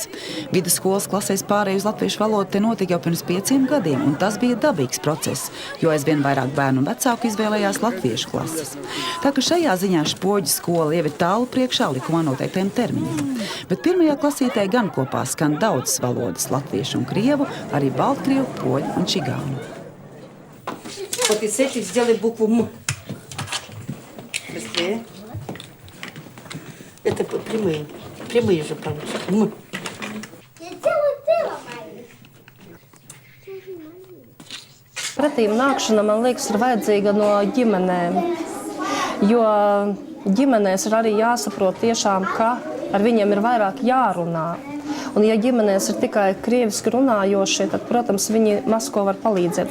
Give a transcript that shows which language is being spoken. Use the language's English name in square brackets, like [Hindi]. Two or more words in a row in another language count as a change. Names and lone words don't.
[Latvian] Vidusskolas klasēs pārēju uz latviešu valodu te notika jau pirms 5 gadiem, un tas bija dabīgs process, jo aizvien vairāk bērnu un vecāku izvēlējās latviešu klases. Tā ka šajā ziņā Špoģu skola jau ir tālu priekšā likumā noteiktiem termiņiem. Bet pirmajā klasītē gan kopā skan daudzas valodas – latviešu un крievu, arī baltkrievu, poļu un čigānu. [Russian] Вот из этих сделай букву М. Быстрее. Это прямые. Прямые же получится. М. [Latvian] Pretīm nākšana, man liekas, ir vajadzīga no ģimenēm, jo ģimenēs ir arī jāsaprot tiešām, ka ar viņiem ir vairāk jārunā. Un, ja ģimenēs ir tikai krieviski runājošie, tad, protams, viņi maz ko var palīdzēt.